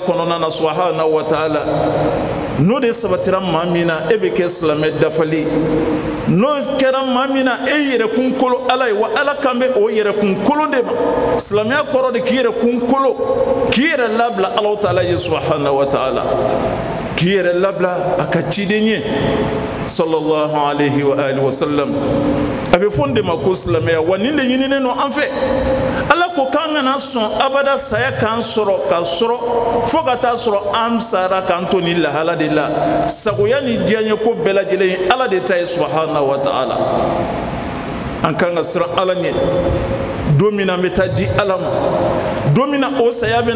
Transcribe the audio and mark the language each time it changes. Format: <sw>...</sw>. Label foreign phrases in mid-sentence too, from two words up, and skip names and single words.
<bm>kɔnɔna na</bm> <ar>سبحانه وتعالى</ar> <bm>n'o de sabatira maa min na e bɛ kɛ silamɛ dafali n'o kɛra maa min na e yɛrɛkun kolo Ala ye wa Ala kan bɛ o yɛrɛkun kolo de ma silamɛya kɔrɔ de k'i yɛrɛkun kolo k'i yɛrɛ labila Alahu Taala ye</bm> <ar>سبحانه وتعالى</ar> <bm>k'i yɛrɛ labila a ka ciden ye</bm> <ar>صلى الله عليه وعلى آله وسلم</ar> <bm>a bɛ fɔ nin de ma ko silamɛya wa nin de ɲininen don an fɛ Ala ko k'an kana sɔn abada saya k'an sɔrɔ ka sɔrɔ fo ka taa sɔrɔ an sara k'an to nin lahala de la sagoya ni diɲɛ ko bɛɛ lajɛlen ye Ala de ta ye</bm> <ar>سبحانه وتعالى</ar> <bm>an kan ka siran Ala ɲɛ don min na an bɛ taa di Ala ma don min na o saya bɛ na</bm>